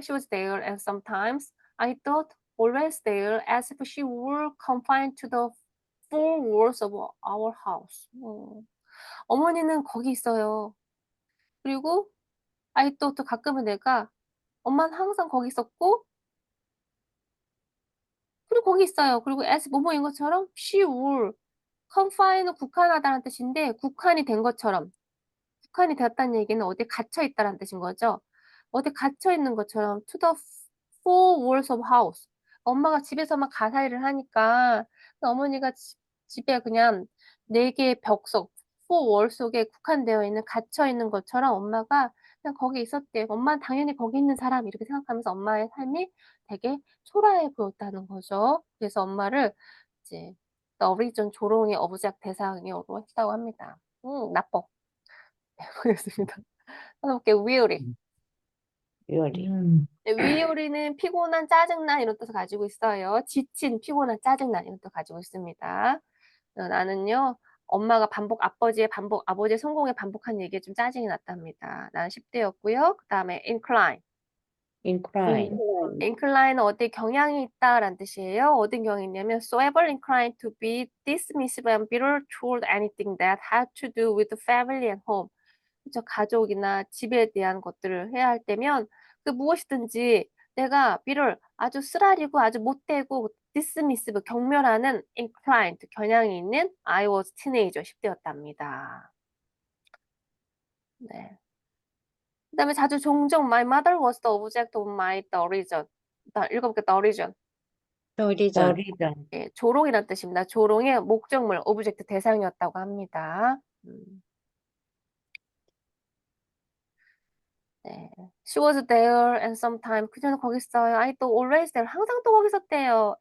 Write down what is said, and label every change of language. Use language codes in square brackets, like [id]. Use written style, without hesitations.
[en] She was there, and sometimes I thought always there, as if she were confined to the four walls of our house. [ko] 어머니는 거기 있어요. 그리고 [en] I thought [ko] 가끔은 내가 엄마는 항상 거기 있었고 그리고 거기 있어요. 그리고 as 뭐뭐인 것처럼 [en] she were confine은 [ko] 국한하다는 뜻인데 국한이 된 것처럼 국한이 되었다는 얘기는 어디에 갇혀 있다라는 뜻인 거죠. 어디 갇혀 있는 것처럼 [en] to the four walls of house. [ko] 엄마가 집에서만 가사일을 하니까 어머니가 집에 그냥 4개의 벽 속, four wall 속에 국한되어 있는 갇혀 있는 것처럼 엄마가 그냥 거기 있었대요. 엄마는 당연히 거기 있는 사람 이렇게 생각하면서 엄마의 삶이 되게 초라해 보였다는 거죠. 그래서 엄마를 이제 [en] the origin [ko] 조롱의 어부작 대상으로 했다고 합니다. 나빠. 보겠습니다. 해볼게요. weary. [en] Really. [ko] 네, weary는 피곤한, 짜증난 이런 뜻을 가지고 있어요. 지친, 피곤한, 짜증난 이런 뜻을 가지고 있습니다. 나는요. 엄마가 아버지의 성공에 반복한 얘기에 좀 짜증이 났답니다. 나는 10대였고요. 그 다음에 incline. [en] Incline. [ko] incline은 어디 경향이 있다라는 뜻이에요. 어떤 경향이 있냐면 [en] so ever inclined to be dismissive and bitter toward anything that had to do with the family and home. [ko] 그쵸, 가족이나 집에 대한 것들을 해야 할 때면 그 무엇이든지 내가 비를 아주 쓰라리고 아주 못되고 dismissive 경멸하는 inclined 겨냥이 있는 [en] I was teenager [ko] 10대였답니다. 네. 그다음에 종종 [en] my mother was the object of my derision. [ko] 읽어볼게요. derision. [en] The The reason. reason. [ko] 예, 조롱이란 뜻입니다. 조롱의 목적물, 오브젝트 대상이었다고 합니다. 네. [en] She was there and sometime [ko] 그녀는 거기 있어요. [en] I thought always there [ko] 항상 또 거기 있었대요.